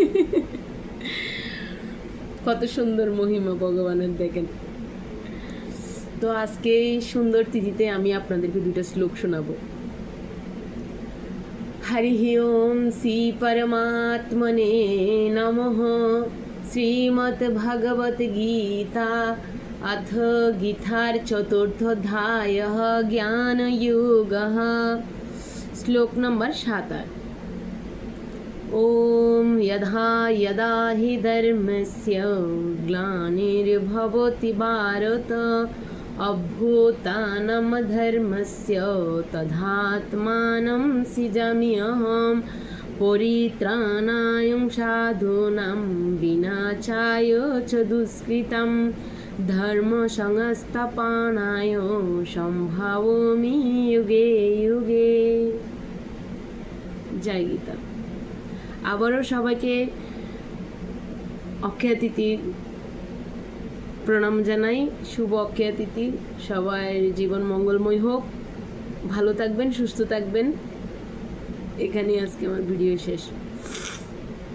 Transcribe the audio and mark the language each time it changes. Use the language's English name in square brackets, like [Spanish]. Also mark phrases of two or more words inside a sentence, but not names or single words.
[Bangla] কত সুন্দর মহিমা ভগবানের, দেখেন। তো আজকে এই সুন্দর তিথিতে আমি আপনাদেরকে দুটো শ্লোক শোনাবো। [Sanskrit] হরি ওম শ্রী পরমাত্মনে নমঃ। শ্রীমদ্ ভগবত গীতা अथ गीतार चतुर्थोध्याय ज्ञान योग। [Hindi] श्लोक नंबर 7। [Sanskrit] ओम यदा यदा हि धर्मस्य ग्लानिर्भवति भारत अभ्युत्थानं धर्मस्य तदात्मानं सृजाम्यहं परित्राणाय साधूनां विनाशाय च दुष्कृतं धर्म संस्थापनाय संभावयामि युगे युगे। जय गीता। [Bangla] আবারও সবাইকে অক্ষয় তিথির প্রণাম জানাই। শুভ অক্ষয় তিথি। সবার জীবন মঙ্গলময় হোক, ভালো থাকবেন, সুস্থ থাকবেন। এখানেই আজকে আমার ভিডিও শেষ।